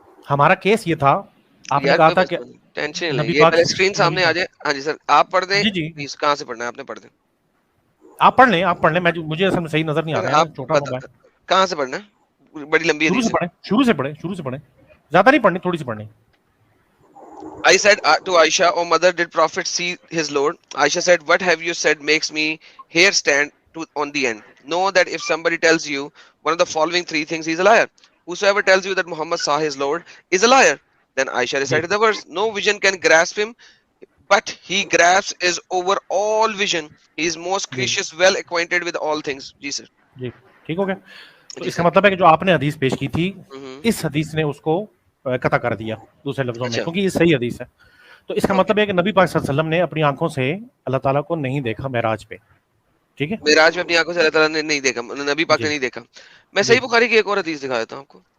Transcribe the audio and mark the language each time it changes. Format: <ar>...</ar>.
<ur>ہمارا کیس یہ تھا, آپ نے کہا تھا کہ ٹینشن نہیں, یہ پہلے اسکرین سامنے آ جائے. ہاں جی سر آپ پڑھ دیں. جی کہاں سے پڑھنا ہے, آپ نے پڑھ دیں, آپ پڑھ لیں, مجھے اصل میں صحیح نظر نہیں آ رہا ہے, چھوٹا موبائل. کہاں سے پڑھنا ہے, بڑی لمبی حدیث ہے, شروع سے پڑھیں, زیادہ نہیں پڑھنی, تھوڑی سی پڑھنی.</ur> <en>I said to Aisha, "O mother, did Prophet see his Lord?" Aisha said, "What have you said makes me hair stand on the end. Know that if somebody tells you one of the following three things, he is a liar. Whosoever tells you that Muhammad saw his Lord is a liar." Then Aisha recited the verse, "No vision can grasp him, but he grasps is over all vision. He is most gracious, well acquainted with all things."</en> <ur>جی سر, جی ٹھیک ہو گیا. تو اس کا مطلب ہے کہ جو آپ نے حدیث پیش کی تھی, اس حدیث نے اس کو قطع کر دیا دوسرے لفظوں میں, کیونکہ یہ صحیح حدیث ہے. تو اس کا مطلب ہے کہ نبی پاک صلی اللہ علیہ وسلم نے اپنی آنکھوں سے اللہ تعالیٰ کو نہیں دیکھا معراج پہ, ٹھیک ہے. معراج میں اپنی آنکھوں سے اللہ تعالیٰ نے نہیں دیکھا, نبی پاک نے نہیں دیکھا. میں صحیح بخاری کی ایک اور حدیث دکھا دیتا ہوں آپ کو.</ur>